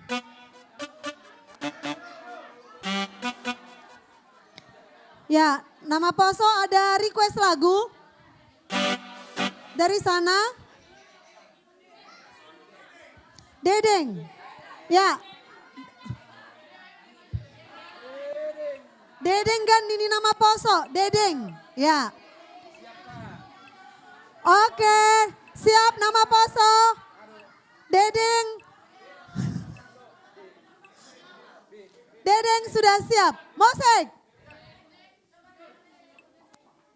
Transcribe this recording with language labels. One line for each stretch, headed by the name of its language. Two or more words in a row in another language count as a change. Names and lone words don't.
Indonesian: Ya, nama poso ada request lagu dari sana. Dedeng. Ya. Dedeng kan ini nama poso, Dedeng. Ya. Oke, siap nama poso. Dedeng. Dedeng sudah siap. Mosek.